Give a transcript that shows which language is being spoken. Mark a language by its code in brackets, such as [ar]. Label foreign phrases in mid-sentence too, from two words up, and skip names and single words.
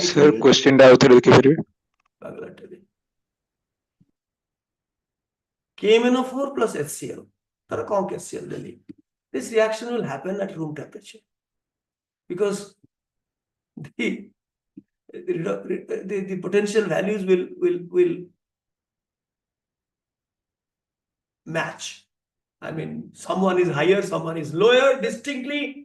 [or] Sir, question ଟା ଆଉଥରେ ଦେଖିପାରିବେ? [en] KMnO4 plus HCl. [or] ତାର କଣ HCl ଦେଲି? [en] This reaction will happen at room temperature because the potential values will match. I mean, someone is higher, someone is lower distinctly.